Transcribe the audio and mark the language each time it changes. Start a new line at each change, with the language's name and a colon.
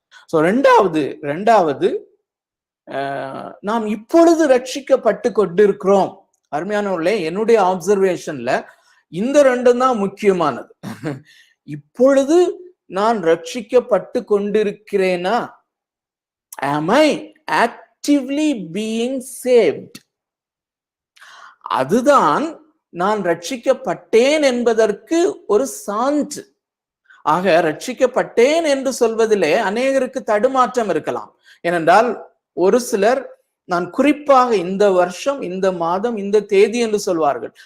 Tamil: So ரெண்டாவது நாம் இப்பொழுது ரட்சிக்கப்பட்டு கொண்டிருக்கிறோம். அருமையானவர்களே, என்னுடைய ஆப்சர்வேஷன்ல இந்த ரெண்டும் தான் முக்கியமானது. இப்பொழுது நான் ரட்சிக்கப்பட்டு கொண்டிருக்கிறேனா?
English: am I actively being saved?
Tamil: அதுதான் நான் ரட்சிக்கப்பட்டேன் என்பதற்கு ஒரு சான்று. ஆக ரட்சிக்கப்பட்டேன் என்று சொல்வதிலே அநேகருக்கு தடுமாற்றம் இருக்கலாம். ஏனென்றால் ஒரு சிலர் நான் குறிப்பாக இந்த வருஷம், இந்த மாதம், இந்த தேதி என்று சொல்வார்கள்.